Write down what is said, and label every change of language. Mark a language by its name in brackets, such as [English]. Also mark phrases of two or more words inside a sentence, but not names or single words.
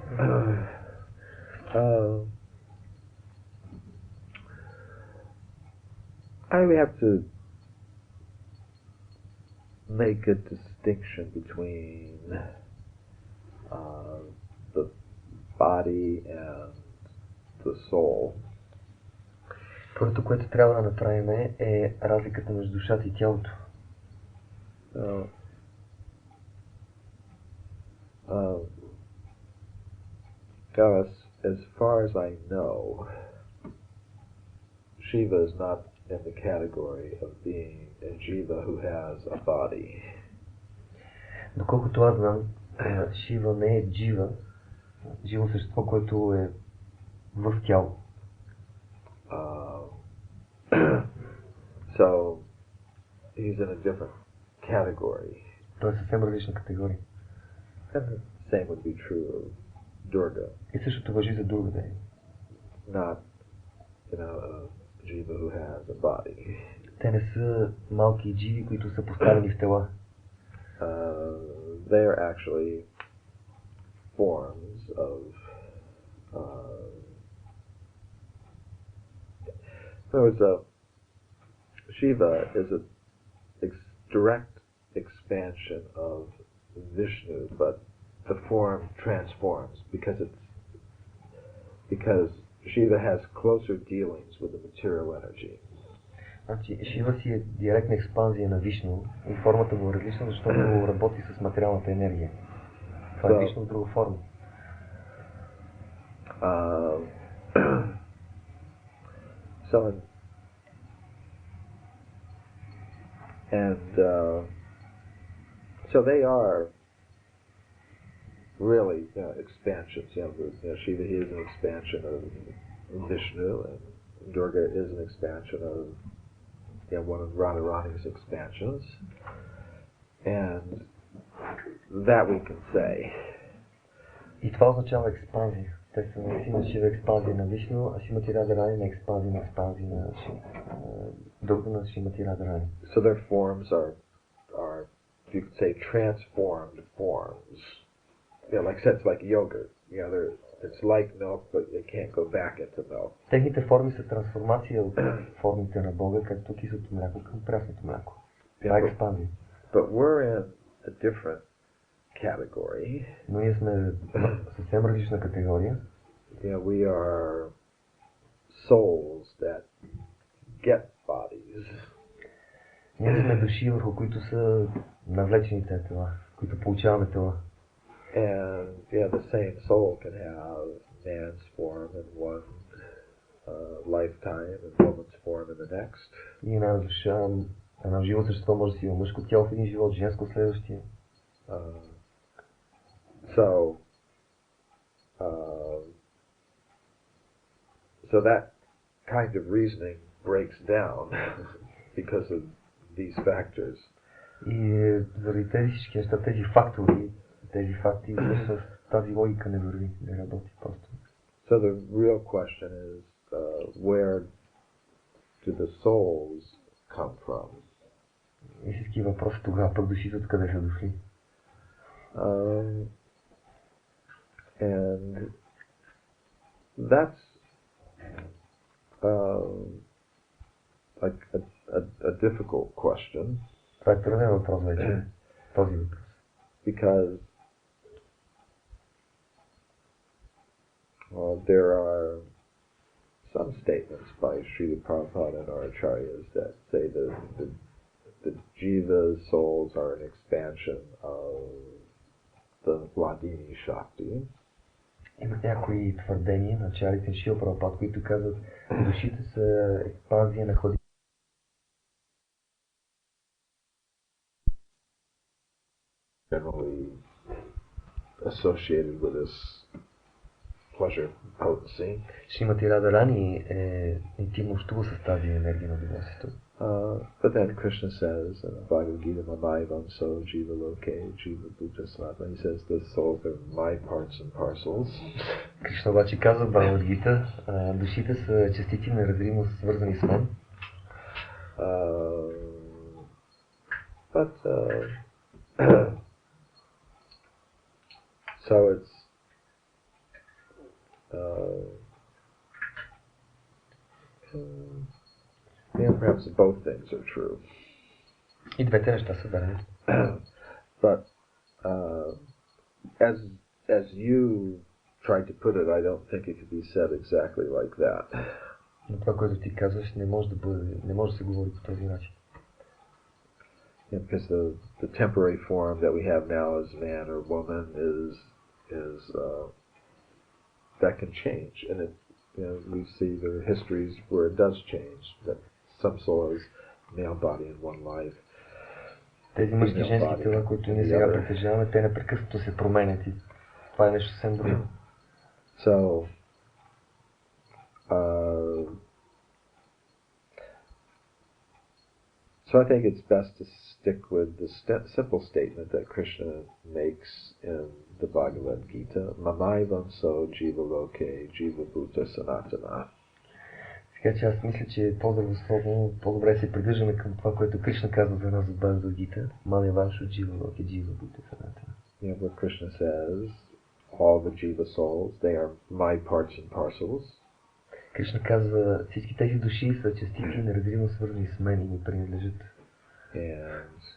[English] I would have to make a distinction between the body and the soul. [Bulgarian] Първото, което трябва да направим е разликата между душата и тялото. [English] As far as I know, Shiva is not in the category of being a jiva who has a body. [Bulgarian] Доколкото аз знам, Шива не е живо същество, което е в тяло. [English] So he's in a different category. [Bulgarian] Той е съвсем различна категория. [English] And the same would be true of Durga. [Bulgarian] И същото важи за Дурга. [English] Not, a jiva who has a body. [Bulgarian] Те не са малки дживи, които са поставени в тела. [English] They are actually forms of Shiva is a direct expansion of Vishnu, but the form transforms because Shiva has closer dealings with the material energy. [Bulgarian] Значи, Шива си е директна експанзия на Вишну и формата му е различна, защото работи с материалната енергия. Това е Вишну в друга форма. [English] So they are really expansions. Shiva is an expansion of Vishnu, and Durga is an expansion of one of Radharani's expansions, and that we can say. [Bulgarian] И това означава експанзия. Те са Сина Шива експанзия на Вишну, а Шримати Радharani на експанзия на Дурга на Шримати Радharani. [English] So their forms are you could say transformed forms. Like it's like yogurt. It's like milk, but it can't go back into milk. [Bulgarian] Техните форми са трансформация от формите на Бога, както киселото мляко към прясното мляко. Това е експанзия. [English] But we're in a different category. [Bulgarian] Но ние сме съвсем различна категория. [English] We are souls that get bodies. [Bulgarian] Ние сме души, върху които са навлечени тези тела, които получаваме тела. [English] And the same soul can have man's form in one lifetime and woman's form in the next. [Bulgarian] И една душа, едно живо същество може да си има мъжко тяло в един живот, женско в следващия. [English] So that kind of reasoning breaks down because of these factors. [Bulgarian] И заради тези всички неща, тези фактори, тези факти, тази логика не върви, не работи просто. [English] So the real question is, where do the souls come from? [Bulgarian] Истински въпрос е тогава пък душите откъде са дошли. [English] And that's a difficult question. [Bulgarian] Това е труден въпрос вече, този въпрос. [English] Because there are some statements by Srila Prabhupada and our acharyas that say that the jiva souls are an expansion of the Vladini Shakti. [Bulgarian] Има някои твърдения на ачарите на Шрила Прабхупада, които казват, душите са експанзия на Владини. [English] Generally associated with this pleasure potency. [Bulgarian] Шримати Радharani е интимно общува с тази енергия на удоволствието. [English] But then Krishna says in Bhagavad Gita, [Sanskrit] ममैवं सो जीव लोके, जीव भूत सनातन. [English] He says the souls are my parts and parcels. [Bulgarian] Кришна обаче казва в Бхагавад Гита, душите са частици неразривно свързани с мен. [English] But so it's perhaps both things are true. [Bulgarian] И двете неща са верни. [English] But as you tried to put it, I don't think it could be said exactly like that. [Bulgarian] Но това, което ти казваш, не може да се говори по този начин. [English] Because the temporary form that we have now as man or woman is that can change, and we see the histories where it does change. That some soul is male body in one life. [Bulgarian] Тези мъжки и женски тела, които ние сега притежаваме, те непрекъснато се променят и това е нещо съвсем друго. [English] So I think it's best to stick with the simple statement that Krishna makes in the Bhagavad Gita, [Sanskrit] ममैवं सो जीव लोके, जीव भूत सनातन. [Bulgarian] Така че аз мисля, че по-здравословно, по-добре се придържаме към това, което Кришна казва за нас в Бхагавад Гита, [Sanskrit] ममैवं सो जीव लोके, जीव भूत सनातन. [English] Where Krishna says, all the jiva souls, they are my parts and parcels. [Bulgarian] Кришна казва, всички тези души са частици неразривно свързани с мен и ми принадлежат. [English] And